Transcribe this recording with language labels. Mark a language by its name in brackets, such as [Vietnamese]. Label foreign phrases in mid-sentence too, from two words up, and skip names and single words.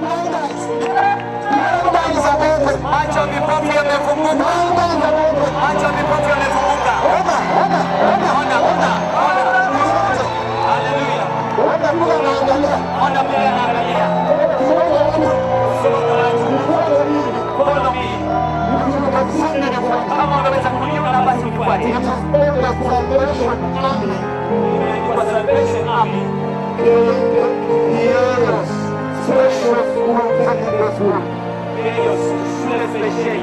[Swahili] Macho vipofu yamefunguka. Macho vipofu yamefunguka. Hallelujah. Ona mbele anaangalia. [English] Follow me. [Swahili] Kama unaweza kuniona basi nifuate. [English] For Salvation Army. [Swahili] Shule spesheli.